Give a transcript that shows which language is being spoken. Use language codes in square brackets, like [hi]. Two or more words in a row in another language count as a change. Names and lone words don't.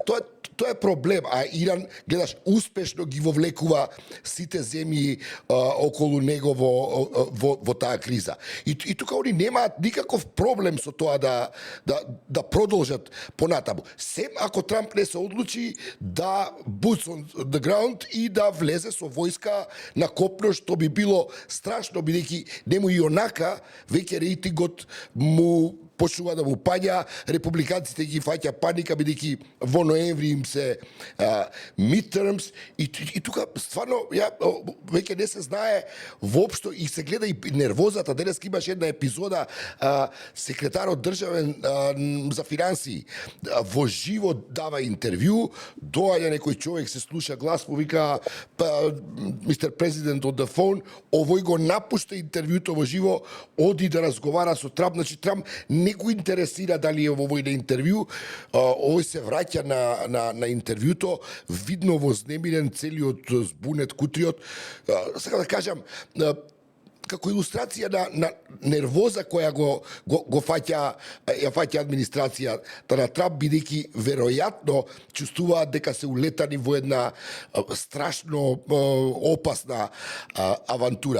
[mk] Тоа е проблем, а Иран, гледаш, успешно ги вовлекува сите земји околу него во таа криза. И тука они немаат никаков проблем со тоа да продолжат понатаму. Сем ако Трамп не се одлучи да [en] boots on the ground [mk] и да влезе со војска на копно, што би било страшно, бидејќи нему и онака веќе рейтингот му почнува да му паѓа, републиканците ги фаќа паника, бидејќи во ноември им се midterms и тука стварно веќе не се знае воопшто и се гледа и нервозата. Денес имаш една епизода, секретарот државен за финансии во живо дава интервју, доаѓа некој човек, се слуша глас, му вика Mr. [en] President on the phone, [mk] овој го напушта интервјуто во живо, оди да разговара со Трамп, значи Трамп не го интересира дали е во овој интервју, овој се враќа на интервјуто, видно вознемирен, целиот збунет кутриот. Сега да кажам, како илустрација на нервоза која го фаќа администрацијата на Трамп, бидејќи веројатно чувствуваат дека се улетани во една страшно опасна авантура.